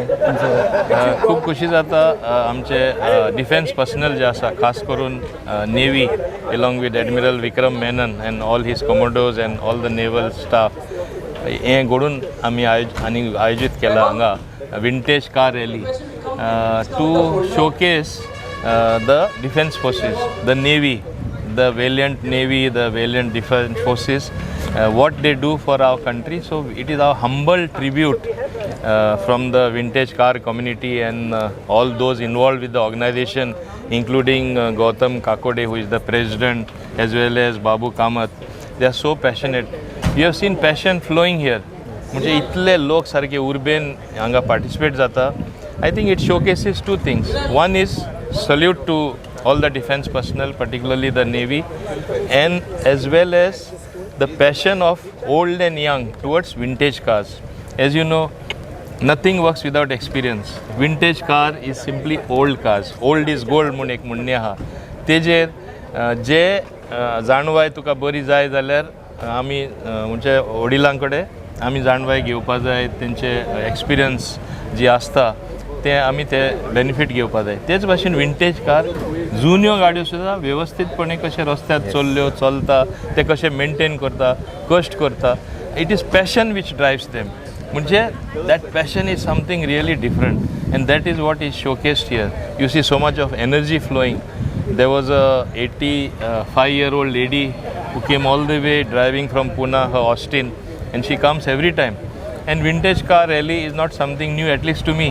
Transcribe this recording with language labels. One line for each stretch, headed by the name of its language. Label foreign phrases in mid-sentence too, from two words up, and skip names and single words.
Konkani: खूब खोशी जाता. आमचे
English: defence personnel
Konkani: जे आसा, खास करून
English: navy along with Admiral Vikram Menon and all his commodores and all the naval staff,
Konkani: हें घडून आमी आयोजीत केला हांगा
English: vintage car rally to showcase the defence forces, the navy, the valiant navy, the valiant defense forces, what they do for our country. So it is our humble tribute from the vintage car community and all those involved with the organization, including Gautam Kakode, who is the president, as well as Babu Kamath. They are so passionate. You have seen passion flowing here.
Konkani: म्हणजे इतले लोक सारखे उर्बेन हांगा पार्टिसिपेट जाता.
English: I think it showcases two things. One is salute to all the defense personnel, particularly the Navy, and as well as the passion of old and young towards vintage cars. As you know, nothing works without experience. Vintage car is simply old cars. Old is gold
Konkani: म्हणून एक म्हणणें आहा. तेजेर जे जाणवाय तुका बरी जाय जाल्यार आमी म्हणजे वडिलां कडेन आमी जाणवाय घेवपा जाय. तेंचे एक्सपिरियन्स जी आसता ते आमी ते बेनिफीट घेवपा जाय. तेच भाशेन विंटेज कार जुन्यो गाडयो सुद्दां वेवस्थीतपणे कशे रस्त्यार चलता, ते कशे मेंटेन करता, कश्ट करता.
English: It is passion which drives them. म्हणजे that passion is something really different and that is what is showcased here. you see so much of energy flowing. There was a 85-year-old lady who came all the way driving from Pune, her Austin, and she comes every time. And vintage car rally is not something new, at least to me.